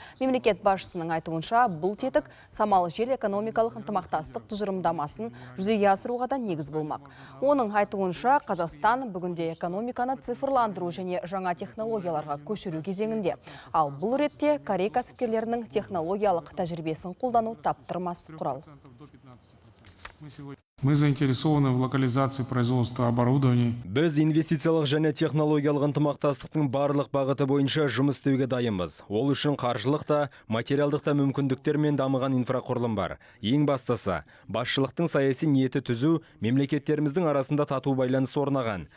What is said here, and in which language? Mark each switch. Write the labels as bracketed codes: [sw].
[kk] Мемлекет басшысының айтуынша бұл тетік самал жел экономикалық ынтымақтастық тұжырымдамасын жүзеге асыруға да негіз болмақ. Оның айтуынша Қазақстан бүгінде экономиканы цифрландыру және жаңа технологияларға көшіру кезеңінде. Ал бұл ретте Корей кәсіпкерлерінің технологиялық тәжірибесін қолдану таптырмас құрал. [ru] Мы заинтересованы в локализации производства оборудования. [kk] Біз инвестициялық және технологиялық ынтымақтастықтың барлық бағыты бойынша жұмыс істеуге дайынбыз. Ол үшін қаржылық та, материалдық та мүмкіндіктер мен дамыған инфрақұрылым бар. Ең бастысы, басшылықтың саяси ниеті түзу, мемлекеттеріміздің арасында тату байланыс орнаған.